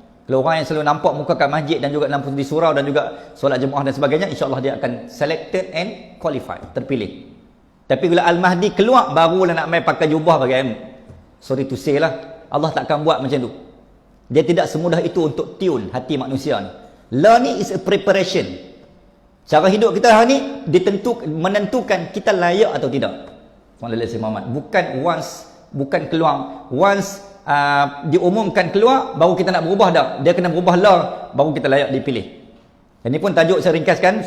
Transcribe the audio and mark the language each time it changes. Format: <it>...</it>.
<ms>Kalau orang yang selalu nampak muka kat masjid dan juga nampak di surau dan juga solat jemaah dan sebagainya, insya-Allah dia akan</ms> <en>selected and qualified,</en> <ms>terpilih. Tapi bila Al-Mahdi keluar, barulah nak main pakai jubah bagi ilmu.</ms> <en>Sorry to say</en> <ms>lah, Allah takkan buat macam tu. Dia tidak semudah itu untuk tune hati manusia ni.</ms> <en>Learning is a preparation.</en> <ms>Cara hidup kita hari ni menentukan kita layak atau tidak.</ms> <ar>Sallallahu alaihi wasallam.</ar> <ms>Bukan keluar</ms> <en>once</en> <ms>diumumkan keluar baru kita nak berubah dah. Dia kena berubah lah baru kita layak dipilih. Ini pun tajuk saya ringkaskan.</ms>